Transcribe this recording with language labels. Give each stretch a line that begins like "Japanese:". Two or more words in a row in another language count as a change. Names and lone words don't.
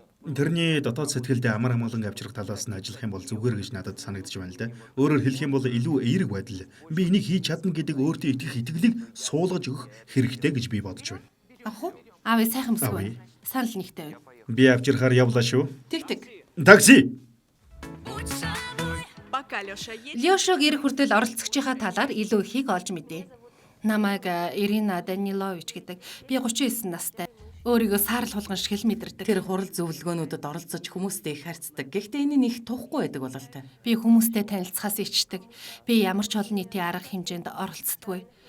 Mongolian: Тэрний дотоод сэтгэлд амар амгалан авчрах талаас нь ажиллах юм бол зүгээр гэж надад санагдаж байна л да. Өөрөөр хэлэх юм бол илүү эерэг байдал. Би энийг хийж чадна гэдэг өөртөө итгэх итгэлийг суулгаж өгөх хэрэгтэй гэж би бодож байна. Ах уу? Аав сайхан өсгөө. Санал нэгтэй байна. Би авчирхаар явлаа шүү. Тэг. Такси.
Russian: Пока Лёша едет...
Mongolian: Лёшог ирэх хүртэл оролцогчийнхаа талаар илүү ихийг олж мэдээ. Намайг Ирина Данилович гэдэг. Би 39 настай. Өөрийгөө саарл хулган шиг л мэдэрдэг. Тэр хурал зөвлөгөөнүүдэд оролцож хүмүүстэй их харьцдаг. Гэхдээ энэ нь их тухгүй байдаг бололтой. Би хүмүүстэй танилцахаас ичдэг. Би ямар ч олон нийтийн арга хэмжээнд оролцдоггүй.